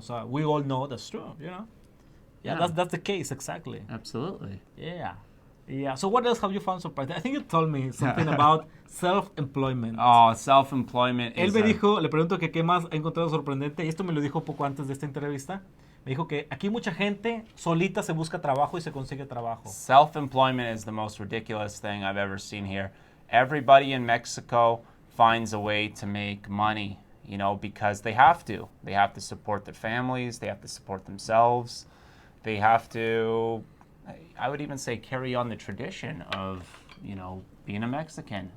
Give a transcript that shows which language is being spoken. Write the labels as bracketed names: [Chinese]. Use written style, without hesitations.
[English] So we all know that's true, Yeah, that's the case, exactly. Absolutely. Yeah. So what else have you found surprising? I think you told me something about self-employment. Oh, self-employment. [Spanish] Él me dijo, le pregunto que qué más ha encontrado sorprendente, y esto me lo dijo poco antes de esta entrevista. Me dijo que aquí mucha gente solita se busca trabajo y se consigue trabajo. [English] Self-employment is the most ridiculous thing I've ever seen here. Everybody in Mexico finds a way to make money, because they have to. They have to support their families. They have to support themselves. They have to, I would even say, carry on the tradition of, being a Mexican.